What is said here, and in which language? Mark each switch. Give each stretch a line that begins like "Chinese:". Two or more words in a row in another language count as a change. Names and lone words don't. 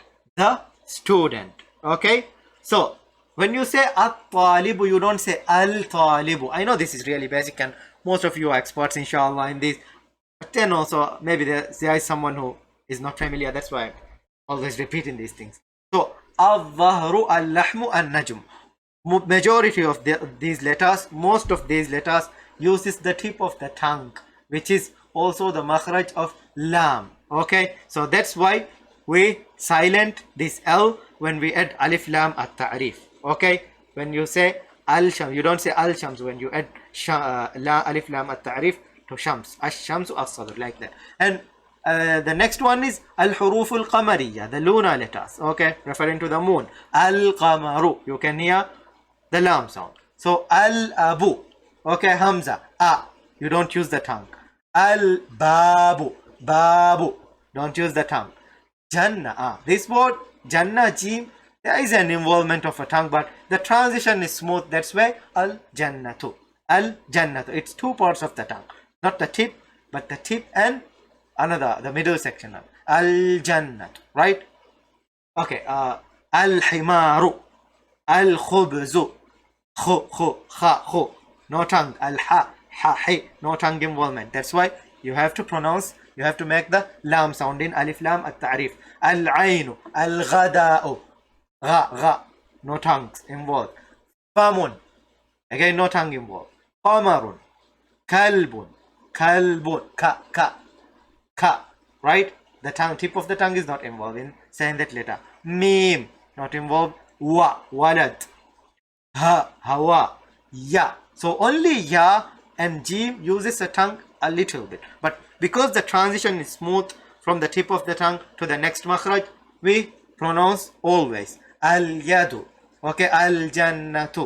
English: The student. Okay, so when you say at-talibu, you don't say al-talibu. I know this is really basic and most of you are experts, inshallah, in this. But then also, maybe there is someone who is not familiar. That's why I'm always repeating these things. So,
Arabic: الظهرُ، اللحمُ,
English: al-najm. Majority of these letters, most of these letters uses the tip of the tongue, which is also the makhraj of lam. Okay, so that's why we silent this L when we add
Arabic: ألف لام التعريف.
English: Okay, when you say al-shams, you don't say al-shams when you add
Arabic: ألف لام التعريف
English: to shams.
Arabic: الشمسُ الصدر,
English: like that. And the next one is
Arabic: الحروف القمرية,
English: the lunar letters. Okay, referring to the moon. Al-qamaru, you can hear the lam sound. So al-abu, okay, hamza, you don't use the tongue.
Arabic: البابُ، بابُ,
English: don't use the tongue. Jannah, this word Jannah, jim, there is an involvement of a tongue, but the transition is smooth. That's why
Arabic: الجنةُ، الجنةُ.
English: It's two parts of the tongue, not the tip, but the tip and the middle section. Al-jannatu, right? Okay,
Arabic: الحمارُ، الخبزُ,
English: kha, no tongue. Al-ha, hi, no tongue involvement. That's why you have to pronounce, you have to make the lam sound in
Arabic: ألف لام التعريف. العينُ، الغداءُ,
English: gha, no tongues involved. Famun, again no tongue involved.
Arabic: قمرٌ، كلبٌ,
English: ka, right? The tongue, tip of the tongue is not involved in saying that letter. Mim, not involved.
Arabic: ولد، هواء، ياء.
English: So only ya and jim uses a tongue a little bit, but because the transition is smooth from the tip of the tongue to the next makhraj, we pronounce always al-yadu, okay, al-jannatu.